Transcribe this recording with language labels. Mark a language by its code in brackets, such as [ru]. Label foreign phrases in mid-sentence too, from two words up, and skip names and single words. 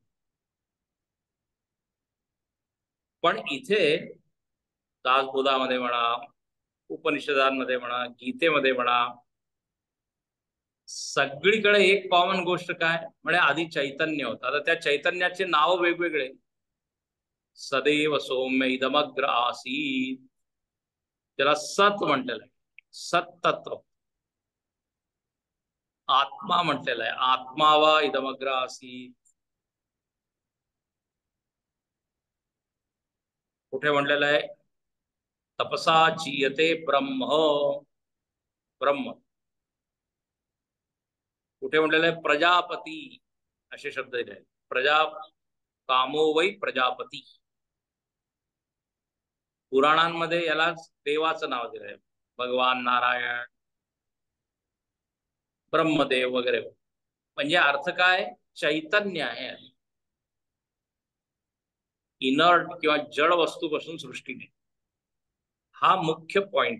[mr] पण इथे दासबोधामध्ये म्हणा, उपनिषदांमध्ये म्हणा, गीतेमध्ये म्हणा, सगळीकडे एक कॉमन गोष्ट काय म्हणजे आधी चैतन्य होतं. आता त्या चैतन्याचे नाव वेगवेगळे. [sa] सदैव सौम्य इदमग्र आसीत, [mr] त्याला सत म्हटलेलं आहे, सत्तत्व. आत्मा म्हटलेला आहे, [sa] आत्मावा इदमग्र आसीत. [mr] कुठे म्हटलेलं आहे, [sa] तपसा चीयते ब्रह्म, ब्रह्म. [mr] कुठे म्हटलेलं आहे, प्रजापती, असे शब्द दिले आहेत. [sa] प्रजा, कामो वै प्रजापती. [mr] पुराणांमध्ये याला देवाचं नाव दिलं आहे, भगवान नारायण, ब्रह्मदेव वगैरे. म्हणजे अर्थ काय, चैतन्य आहे. इनर्ट किंवा जड वस्तूपासून सृष्टीने, हा मुख्य पॉइंट.